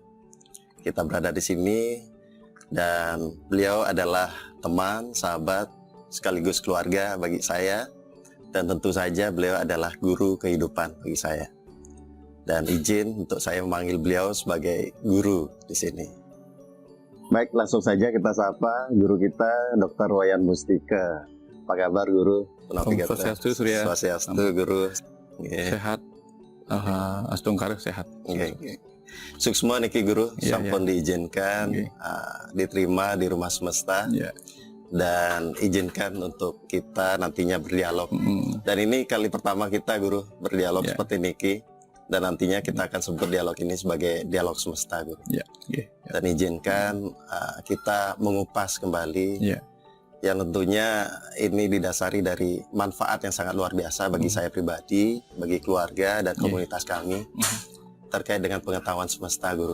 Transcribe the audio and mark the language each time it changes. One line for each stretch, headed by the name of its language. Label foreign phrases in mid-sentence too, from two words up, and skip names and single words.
Indonesian: Kita berada di sini dan beliau adalah teman, sahabat, sekaligus keluarga bagi saya, dan tentu saja beliau adalah guru kehidupan bagi saya. Dan izin untuk saya memanggil beliau sebagai guru di sini. Baik, langsung saja kita sapa guru kita, Dr. Wayan Mustika. Apa kabar, Guru? Swastiastu, Surya. Swastiastu, Guru. Sehat. Astungkar sehat.
Balinese: Suksma niki
Indonesian: Guru, sampun diizinkan diterima di Rumah Semesta, dan izinkan untuk kita nantinya berdialog. Dan ini kali pertama kita, Guru, berdialog seperti niki, dan nantinya kita akan sebut dialog ini sebagai Dialog Semesta, Guru. Dan izinkan kita mengupas kembali yang tentunya ini didasari dari manfaat yang sangat luar biasa bagi saya pribadi, bagi keluarga dan komunitas kami, terkait dengan pengetahuan semesta, Guru.